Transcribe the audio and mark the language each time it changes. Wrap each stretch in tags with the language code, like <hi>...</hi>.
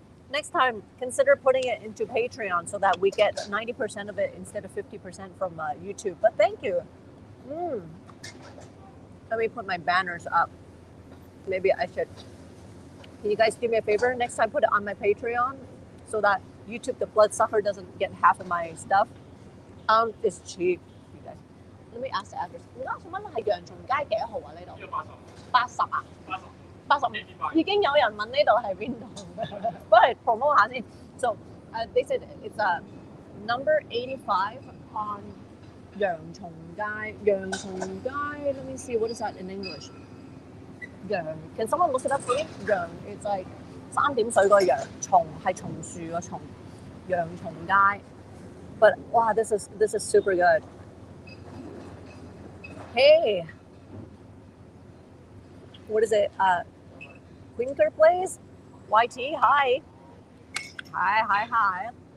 <en>Next time, consider putting it into Patreon so that we get 90% of it instead of 50% from YouTube. But thank you. Let me put my banners up. Maybe I should. Can you guys do me a favor? Next time, put it on my Patreon so that YouTube, the bloodsucker, doesn't get half of my stuff. It's cheap, you guys. Let me ask the address.</en> <yue>而家想問係洋松街幾號啊？呢度80啊？80已經有人問呢度係邊度，不過 promote 下先。</yue> <en>So they said it's number 85 on 洋松街。洋松街 Let me see, what is that in English? 洋 Can someone look it up for me?</en> <yue>洋</yue> <en>It's like</en> <yue>三點水個洋，松係松樹個松，洋松街。</yue> <en>But wow, this is super good. Hey, what is it? Quinker Place? YT, hi. Hi.</en>